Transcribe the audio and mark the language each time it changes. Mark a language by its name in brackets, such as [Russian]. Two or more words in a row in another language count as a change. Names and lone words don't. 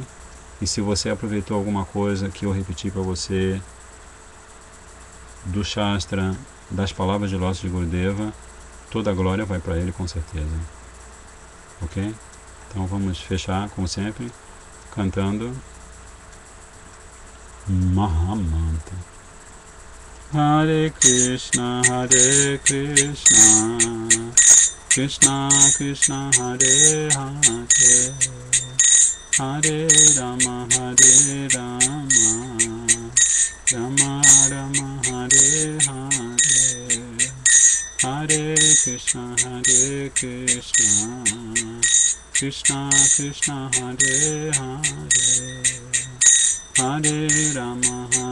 [Portuguese] E se você aproveitou alguma coisa que eu repeti para você do Shastra, das palavras de Lótus de Gurudeva, toda a glória vai para ele com certeza. Ok? Então vamos fechar, como sempre, cantando Mahamantra. [Sanskrit] Hare Krishna, Krishna Krishna, Hare Hare, Hare Rama, Rama Rama, Hare Hare, Hare Krishna, Krishna Krishna, Hare Hare, Hare Rama,